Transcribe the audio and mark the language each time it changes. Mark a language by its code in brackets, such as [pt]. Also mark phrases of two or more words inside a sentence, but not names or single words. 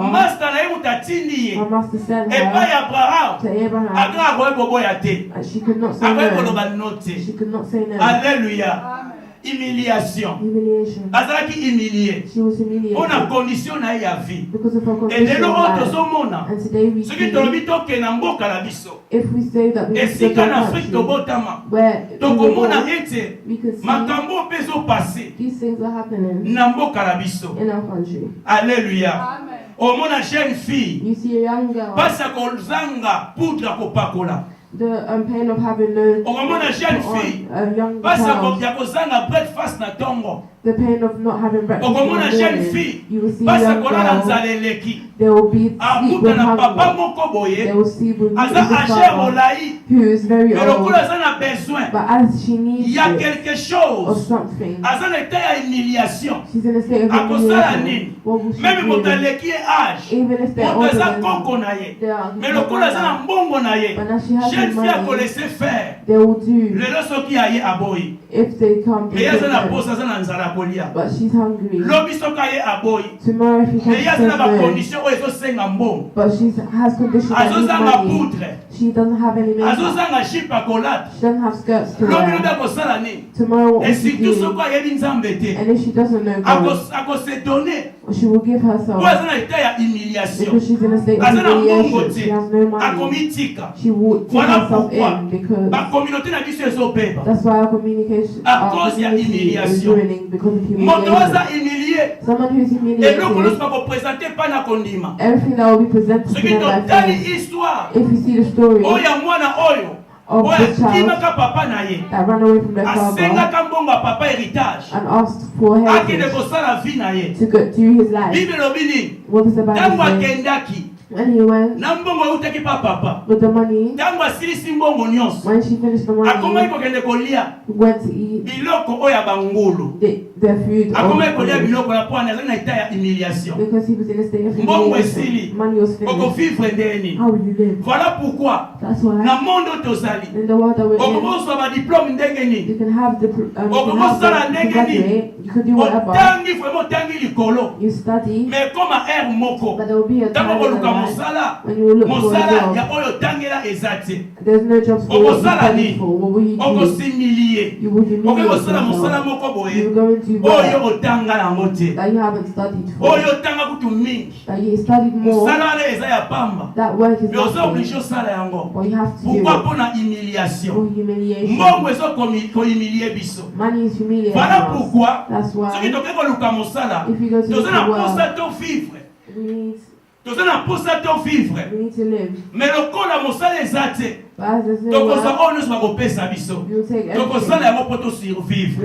[ln] na ye moto atindi ye [en] master sent [ln] epai [en] her [ln] ya Abraham, [en] to Abraham, [ln] Agar akoki koboya te, [en] and she could not say [ln] akoki [en] no. [ln] koloba no te. [en] She could not say no. [fr] Alléluia. Humiliation. [en] Humiliation. [ln] Azalaki humilié [en] She was [ln] mpona [en] humiliated [ln] condition na ye ya vie. [en] because of her [ln] Et [en] condition [ln] lelo [en] of [ln] oyo [en] life. [ln] tozomona [en] And today we [ln] soki [en] see, [ln] tolobi tokende na mboka na biso [en] if we say that we live in [ln] esika na [en] a [ln] Afrique [en] country [ln] tobotama [en] where we [ln] tokomona [en] were [ln] ete [en] born, we could see [ln] makambo mpe ezopase [en] these things are happening [ln] na mboka na biso. [en] in our country. [ln] Alléluia. omona [fr] jeune fille [en] You see a young girl, [ln] mpasi ya kozanga poudre kopakola, [en] the pain of having no [ln] okomona jeune [en] put on, [ln] fille [en] a young [ln] mpasi [en] child, [ln] ya kozanga breakfast na ntongo, [en] the pain of not having breakfast in [ln] okomona [en] the [ln] jeune [en] morning. [ln] fille [en] You will see a [ln] mpasi ya [en] young [ln] kolala [en] girl, [ln] nzala eleki [en] they will be sleep [ln] akuta [en] with [ln] na papa [en] hunger. [ln] moko [en] They [ln] boye [en] will sleep with [ln] aza [en] the [ln] age [en] father [ln] molai, [en] who is very [ln] mais [en] old, [ln] lokola aza na besoin [en] but as she needs [ln] ya [en] it [fr] quelque [en] or [fr] chose, [en] something, [ln] aza na etat ya humiliation, [en] she's in a state of [ln] akosala [en] humiliation. [ln] nini? [en] What will she [ln] Meme moto [en] do? [ln] aleki ye age, [en] Even if they're [ln] moto [en] older [ln] aza [en] than [ln] koko [en] her, [ln] na ye, [en] they are [ln] mais lokola aza na mbongo na ye, [en] but now she has [ln] jeune [en] the [ln] fille [en] money, [ln] akolese faire. [en] they will do [ln] Lelo soki aye aboyi, [en] if they come [ln] mais ye aza na [en] to [ln] posa aza na nzala kolia. [en] but she's hungry. [ln] Lobi soki aye aboyi, [en] Tomorrow if she [ln] mais ye aza na [en] comes to [ln] bacondition oyo ezosenga mbongo, [en] but she has conditions that need [ln] azozanga [en] money. [ln] poudre, [en] She doesn't have any makeup. [ln] azozanga jipe akolata, [en] She doesn't have skirts to [ln] lobi lobi [en] wear. [ln] akosala nini? [en] Tomorrow what [ln] Et [en] will she [ln] surtout [en] do? [ln] soki ayebi nzambe te, [en] And if she doesn't know God, [ln] akose donner, [en] she will give [ln] po [en] herself [ln] aza na etat ya humiliation, [en] because she's in a state of [ln] aza na mbongo [en] humiliation. She [ln] te, [en] has no money. [ln] akomitika. [en] She will give [fr] Voilà [en] herself [fr] pourquoi [en] in because [ln] bacommunauté na biso ezobeba [en] that's why our communication, [fr] à [en] our [ln] cause ya [en] community is [ln] humiliation. [en] ruining because of [ln] Moto aza [en] humiliation. [ln] humilié, [en] Someone who's [ln] eloko [en] humiliated, [ln] nyonso bakopresente epai na kondima. [en] everything that will be presented to [ln] Soki [en] them by [ln] totali [en] faith. [ln] histoire [en] If you see the story [ln] oyo ya mwana oyo [en] of [ln] oyo [en] the child [ln] atimaka papa na ye, [en] that ran away from their father [ln] asengaka mbongo ya papa héritage, [en] and asked for [ln] akende [en] heritage [ln] kosala vie na ye. [en] to go through his life. [ln] Bible elobi nini? [en] What does the Bible [ln] Ntango [en] say? [ln] akendaki [en] When he went [ln] na mbongo eutaki pa papa, [en] with the money, [ln] ntango asilisi mbongo nyonso, [en] when she finished the [ln] akomaki [en] money, [ln] kokende kolia [en] he went to eat [ln] biloko oyo ya bangulu, [en] their food [ln] akomaki kolia [en] of [ln] biloko na pwana azali na etat ya humiliation. [en] because he was in a state of [ln] Mbongo [en] humiliation. [ln] esili, [en] Money was finished. [ln] okovivre ndeni. [en] How will you live? [fr] Voilà pourquoi [en] That's why [ln] na monde oyo tozali [en] in the world that we're in, [ln] okokozwa badiplome ndenge nini, [en] you can have the you can graduate, you can do whatever, [ln] otangi vraiment otangi likolo, [en] you study, [fr] mais comme [ln] ere moko [en] but there will be a [ln] ntango [en] time in [ln] koluka [en] life [ln] mosala, [en] when you will look for a [ln] mosala [en] job. [ln] ya oyo otangela eza te, [en] There's no jobs for what you [ln] okosala [en] studied [ln] nini? [en] for. What will you do? [ln] okosimilie, [en] You will [ln] okoki [en] humiliate [ln] kosala mosala [en] yourself. [ln] moko [en] You [ln] boye [en] will go into [ln] oyo [en] work [ln] otanga yango te, [en] that you haven't studied for, [ln] oyo otanga kutu mingi, [en] that you studied more. [ln] mosala wana eza ya pamba, [en] That work is [ln] mais oza oblige [en] nothing, [ln] osala yango. [en] but you have to do [fr] Pourquoi? [en] it [ln] Mpona [en] for [ln] humiliation. [en] humiliation. [ln] Mbongo ezokohumilie biso. [en] Money is humiliating [fr] Voilà [en] us. [fr] pourquoi [en] That's [ln] soki [en] why [ln] tokoki koluka mosala, [en] if you go to [ln] toza na [en] the [ln] mposa [en] work, [ln] to vivre, [en] we [ln] toza na mposa to vivre, [en] need to live. [ln] mais lokola mosala eza te, [en] But as there's no [ln] tokozwa [en] work, [ln] oyo nyonso bakopesa biso, [en] we will take [ln] tokosala [en] everything. [ln] yango mpo [en] We [ln] tosurvivre.